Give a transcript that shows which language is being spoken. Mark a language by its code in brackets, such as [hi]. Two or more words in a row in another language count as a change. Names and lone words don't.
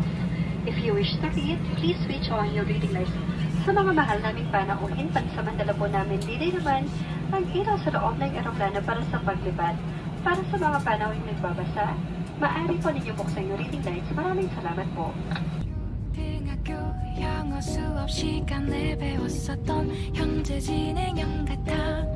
[en] If you wish to read, please switch on your reading lights. [tl] Sa mga mahal naming panauhin, pansamantala po namin din naman ang ilaw sa loob ng eroplano para sa paglipad. Para sa mga panauhin nagbabasa, maaari po ninyo buksan yung [en] reading lights. [tl] Maraming salamat po. [ko] 등학교 영어 수업 시간에 배웠었던 현재 진행형 같아